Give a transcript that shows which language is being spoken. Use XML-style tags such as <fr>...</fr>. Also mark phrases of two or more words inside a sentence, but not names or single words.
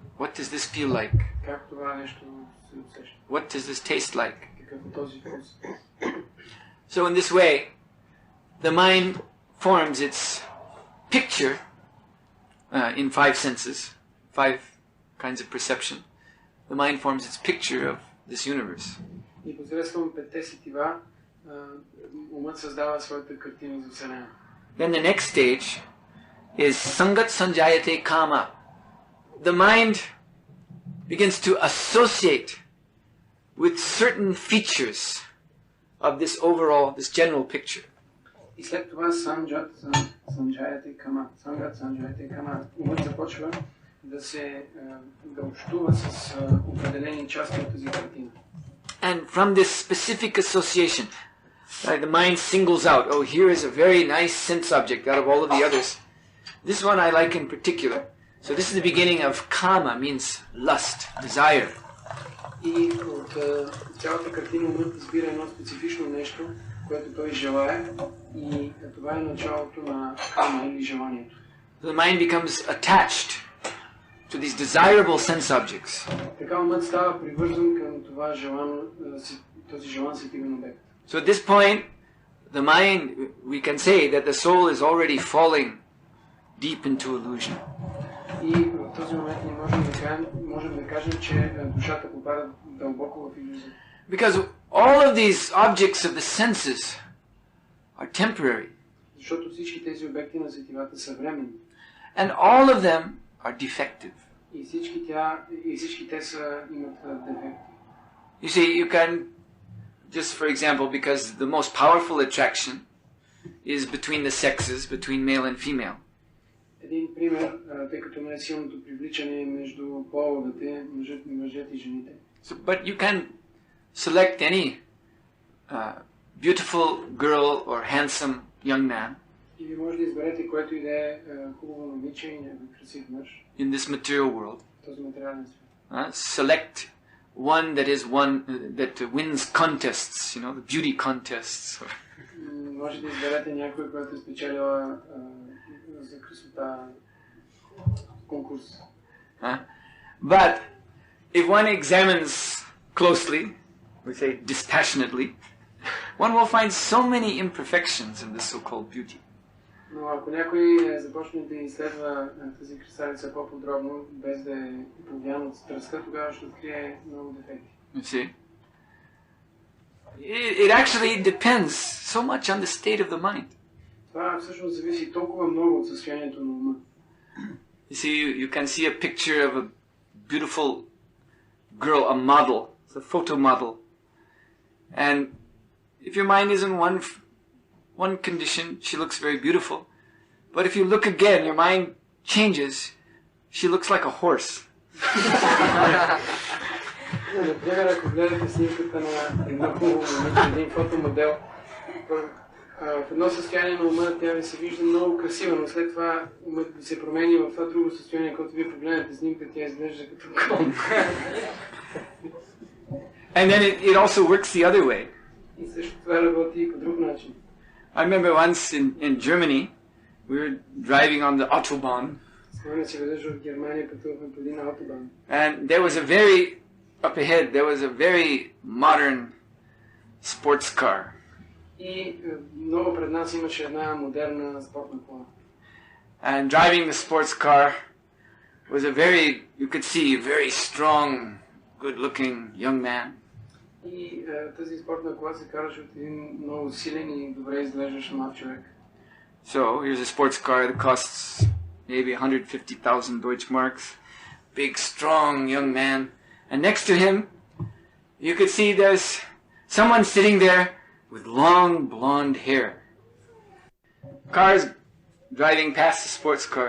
<en>What does this feel like?</en> <bg>Как това нещо се усеща?</bg> <en>What does this taste like?</en> <bg>Какъв е този вкус?</bg> <en>So in this way, the mind forms its picture in five senses, five kinds of perception. The mind forms its picture of this universe.</en> <bg>И посредством петте сетива умът създава своята картина за Вселена.</bg> <en>Then the next stage is</en> <sa>सङ्गात् सञ्जायते कामः.</sa> <en>The mind begins to associate with certain features of this overall, this general picture.</en> <bg>И след това</bg> <sa>सङ्गात् सञ्जायते कामः. सङ्गात् सञ्जायते कामः.</sa> <bg>Умът започва да общува с определени части от тази картина.</bg> <en>And from this specific association, the mind singles out, oh, here is a very nice sense object out of all of the others. This one I like in particular. So this is the beginning of kama, means lust, desire.</en> <bg>И от цялата картина умът избира едно специфично нещо, което той желае, и това е началото на кама или желанието.</bg> <en>The mind becomes attached to these desirable sense objects.</en> <bg>Така умът става привързан към този желан сетивен обект.</bg> <en>So at this point, the mind, we can say that the soul is already falling deep into illusion.</en> <bg>И в този момент ние можем да кажем, че душата попада дълбоко в илюзия.</bg> <en>Because all of these objects of the senses are temporary.</en> <bg>Защото всички тези обекти на сетивата са временни.</bg> <en>And all of them are defective.</en> <bg>И всички те имат дефекти.</bg> <en>You see, you can, just for example, because the most powerful attraction is between the sexes, between male and female.</en> <bg>Един пример, тъй като най-силното привличане е между половете, мъжете и жените.</bg> <en>So, but you can select any beautiful girl or handsome young man</en> <bg>И ви може да изберете което и да е хубаво момиче и някакъв красив мъж</bg> <en>in this material world.</en> <bg>в този материален свят.</bg> <en>Select one that wins contests, you know, the beauty contests.</en> <bg>Може да изберете някой, който е спечелила за красота конкурс.</bg> <en>But if one examines closely, we say dispassionately, one will find so many imperfections in this so-called beauty.</en> <bg>Но ако някой започне да изследва тази красавица по-подробно, без да е повлиян от страстта, тогава ще открие много дефекти.</bg> <en>You see? It actually depends so much on the state of the mind.</en> <bg>Това всъщност зависи толкова много от състоянието на ума.</bg> <en>You see, you can see a picture of a beautiful girl, a model, it's a photo model. And if your mind is in one condition, she looks very beautiful. But if you look again, your mind changes, she looks like a horse.</en> <bg>Например, ако гледате снимката на едно хубаво момиче, един фотомодел, в едно състояние на ума тя ви се вижда много красива, но след това умът се промени в това друго състояние, когато вие погледнете снимката, тя изглежда като кон.</bg> <en>And then it also works the other way.</en> <bg>И също това работи и по друг начин.</bg> <en>I remember once in Germany, we were driving on the Autobahn.</en> <bg>Спомням си веднъж в Германия пътувахме по един автобан.</bg> <en>And there was up ahead, there was a very modern sports car.</en> <bg>И много пред нас имаше една модерна спортна кола.</bg> <en>And driving the sports car was you could see, a very strong, good-looking young man.</en> <bg>И тази спортна кола се караше от един много силен и добре изглеждащ млад човек.</bg> <en>So here's a sports car that costs maybe 150,000 Deutschmarks. Big, strong young man. And next to him, you could see there's someone sitting there with long blonde hair. Cars driving past the sports car.</en>